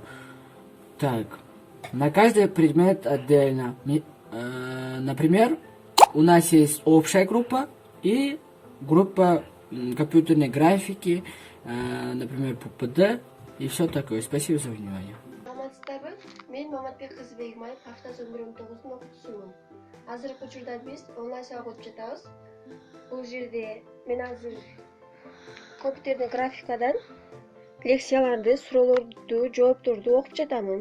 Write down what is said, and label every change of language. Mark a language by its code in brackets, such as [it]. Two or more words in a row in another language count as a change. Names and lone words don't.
[ru] Так, на каждый предмет отдельно. Например, у нас есть общая группа и группа компьютерной графики, например, ППД и все такое. Спасибо за внимание. [ky] Мен Маматбек Кызбек Майып Hafta 11-9 окуучусумун. Азыркы учурда биз онлайн сабак өтүп жатабыз. Бул жерде мен азыр компьютердик графикадан лекцияларды, суроолорду, жоопторду окуп жатамын.